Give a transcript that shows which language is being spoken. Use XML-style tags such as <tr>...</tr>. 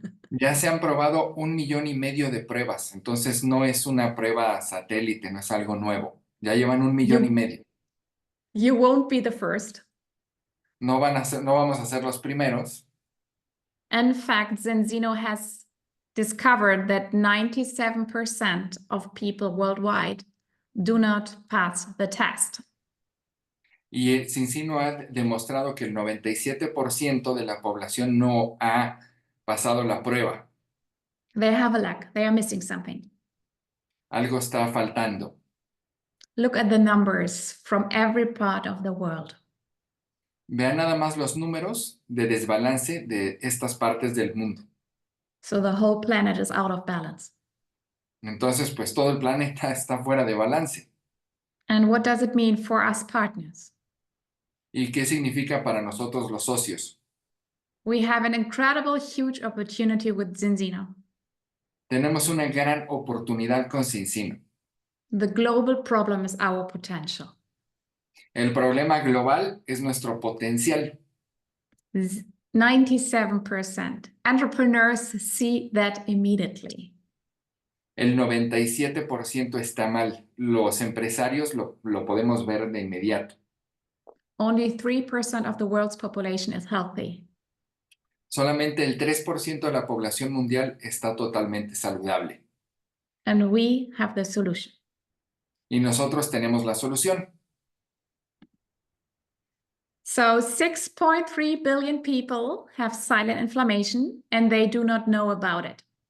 <es>Ya se han probado 1,5 millones de pruebas, entonces no es una prueba satélite, no es algo nuevo. Ya llevan 1,5 millones.</es> <en>You won't be the first.</en> <es>No vamos a ser los primeros.</es> <en>In fact, Zinzino has discovered that 97% of people worldwide do not pass the test.</en> <es>Y Zinzino ha demostrado que el 97% de la población no ha pasado la prueba.</es> <en>They have a lack. They are missing something.</en> <es>Algo está faltando.</es> <en>Look at the numbers from every part of the world.</en> <es>Vean nada más los números de desbalance de estas partes del mundo.</es> <en>So the whole planet is out of balance.</en> <es>Entonces, pues todo el planeta está fuera de balance.</es> <en>And what does it mean for us partners?</en> <es>¿Y qué significa para nosotros los socios?</es> <en>We have an incredible, huge opportunity with Zinzino.</en> <es>Tenemos una gran oportunidad con Zinzino.</es> <en>The global problem is our potential.</en> <es>El problema global es nuestro potencial.</es> <en>97%. Entrepreneurs see that immediately.</en> <es>El 97% está mal. Los empresarios lo podemos ver de inmediato.</es> <en>Only 3% of the world's population is healthy.</en> <es>Solamente el 3% de la población mundial está totalmente saludable.</es> <en>And we have the solution.</en> <es>Y nosotros tenemos la solución.</es> <en>So 6.3 billion people have silent inflammation and they do not know about it.</en>